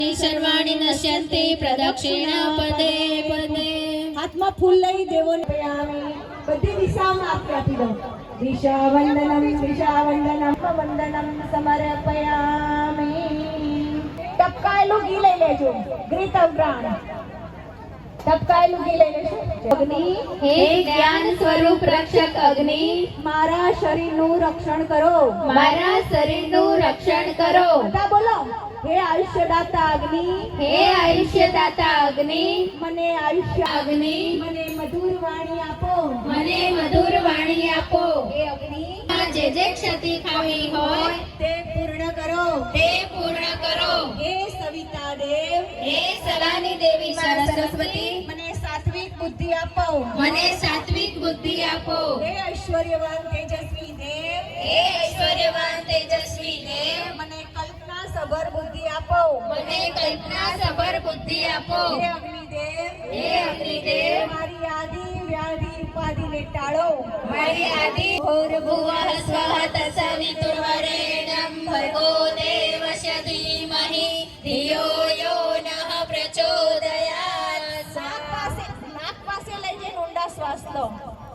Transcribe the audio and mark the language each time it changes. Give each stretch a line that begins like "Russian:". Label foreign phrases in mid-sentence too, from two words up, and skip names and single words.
Sanskrit: सर्वाणि नश्यन्ति प्रदक्षिणा पदे पदे।
Gujarati: हाथમાં ફૂલ લઈ દેવોને બધી દિશામાં આપી દો।
Sanskrit: दिशावंदनम वंदनम समर्पयामि।
Gujarati: ટપકાયેલું ઘી લઈ લેજો, ઘૃતવ્રાણ ટપકાયેલું ઘી લઈ લેજો। અગ્નિ
Hindi: हे ज्ञान स्वरूप रक्षक अग्नि,
Gujarati: મારા શરીરનું રક્ષણ કરો, मारा शरीरનું રક્ષણ કરો। બધા બોલો। હે આયુષ્યદાતા અગ્નિ,
Hindi: हे आयुष्यदाता अग्नि,
Gujarati: મને આયુષ્ય अग्नि મને મધુર વાણી આપો। મને મધુર વાણી આપો। હે અગ્નિ જે ક્ષતિ ખાવી હોય તે પૂર્ણ કરો। તે પૂર્ણ કરો। હે સવિતા દેવ, હે સલાની દેવી સરસ્વતી, મને સાત્વિક બુદ્ધિ આપો। મને સાત્વિક બુદ્ધિ આપો। હે ઐશ્વર્યવાન તેજસ્વી દેવ, હે ઐશ્વર્યવાન તેજસ્વી દેવ, મને કલ્પના સભર બુદ્ધિ આપો। મને કલ્પના સભર બુદ્ધિ આપો। હે અગ્નિદેવ, હે અગ્નિદેવ, મારી આદિ વ્યાધિ ઉપાધિને ટાળો। મારી આદિ
Sanskrit: भूर्भुवः स्वः तत्सवितुर्वरेण्यं भर्गो देवस्य धीमहि धियो यो नः प्रचोदयात्।
Gujarati: નાક પાસે લઈ જઈને ઊંડા શ્વાસ લો।